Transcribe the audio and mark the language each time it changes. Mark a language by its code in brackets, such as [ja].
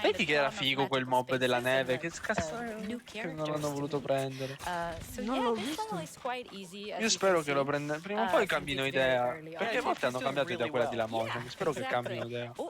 [it] Vedi che era figo quel mob della neve, che cazzo che non l'hanno voluto prendere. [en] So yeah, this level is quite easy. [it] Io spero che lo prenda, prima o poi cambino idea, perché a volte hanno cambiato idea quella di la Motion, spero che cambino idea.